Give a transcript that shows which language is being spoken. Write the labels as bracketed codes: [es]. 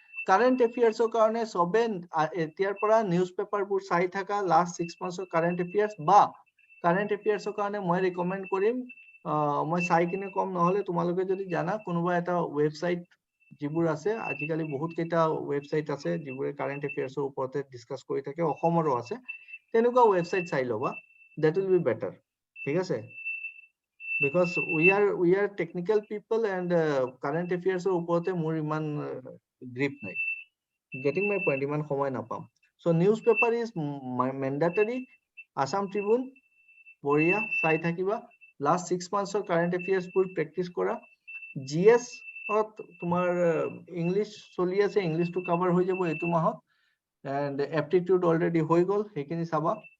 [as] Current এফেয়াৰ্ছৰ কাৰণে সবে এতিয়াৰ পৰা নিউজ পেপাৰবোৰ চাই থাকা, লাষ্ট 6 মান্থছৰ কাৰেণ্ট এফেয়াৰ্ছ, বা কাৰেণ্ট এফেয়াৰ্ছৰ কাৰণে মই ৰিকমেণ্ড কৰিম, মই চাই কিনে কম, নহলে তোমালোকে যদি জানা কোনোবা এটা ৱেবছাইট যিবোৰ আছে, আজিকালি বহুত কেইটা ৱেবছাইট আছে যিবোৰে কাৰেণ্ট এফেয়াৰ্ছৰ ওপৰতে ডিছকাছ কৰি থাকে, অসমৰো আছে, তেনেকুৱা ৱেবছাইট চাই ল'বা, [en] that will be better, [as] ঠিক আছে? [en] because we are technical people and current affairs [as] ওপৰতে মোৰ ইমান গ্ৰিপ নাই, [en] getting my point, [as] ইমান সময় নাপাম। [en] so newspaper is mandatory, [as] Assam Tribune বঢ়িয়া চাই থাকিবা, লাষ্ট 6 মান্থছৰ কাৰেণ্ট এফেয়াৰ্ছবোৰ প্ৰেক্টিচ কৰা, GS তোমাৰ ইংলিছ চলি আছে, ইংলিছটো কভাৰ হৈ যাব এইটো মাহত, এণ্ড এপটিটিউড অলৰেডি হৈ গ'ল, সেইখিনি চাবা।